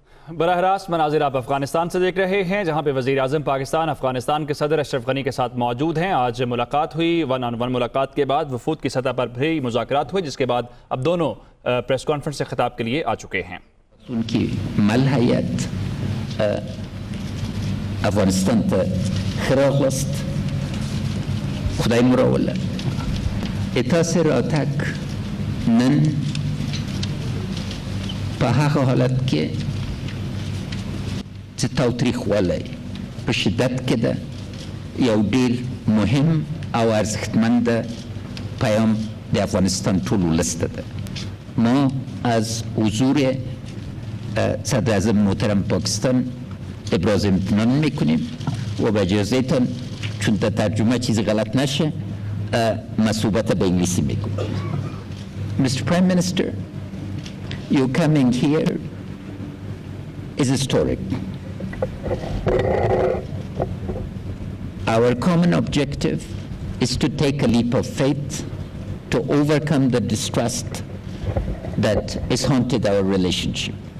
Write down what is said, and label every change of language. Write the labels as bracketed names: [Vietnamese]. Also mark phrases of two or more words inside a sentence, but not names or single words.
[Urdu] براہ راست مناظر آپ افغانستان سے دیکھ رہے ہیں، جہاں پہ وزیر اعظم پاکستان افغانستان کے صدر اشرف غنی کے ساتھ موجود ہیں۔ آج ملاقات ہوئی، [English] one on one [Urdu] ملاقات کے بعد وفود کی سطح پر بھی مذاکرات ہوئے، جس کے بعد اب دونوں [English] press conference [Urdu] سے خطاب کے لیے آ چکے ہیں۔ [Pashto] ان کی ملحیت افغانستان ته خراغست خدای مراوله اتاسه راتک نن په هغه حالت کې چې تاوتریخوالی په شدت کې ده یو ډیر مهم او ارزښتمند پیام د افغانستان ټول ولس ته ده. [Persian] ما از حضور صدر اعظم محترم پاکستان ابراز امتنان میکنیم و با اجازهتان چون در ترجمه چیزی غلط نشه ما صحبت به انگلیسی میکنم. [English] Mr. Prime Minister, your coming here is historic. Our common objective is to take a leap of faith to overcome the distrust that has haunted our relationship.